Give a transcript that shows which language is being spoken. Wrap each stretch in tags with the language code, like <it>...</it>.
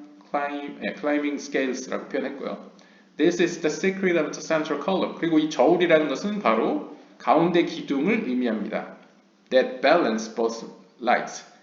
<ko>climbing scales라고 표현했고요.</ko> <en>This is the secret of the central column.</en> <ko>그리고 이 저울이라는 것은 바로 가운데 기둥을 의미합니다.</ko> <en>That balance both lights.</en>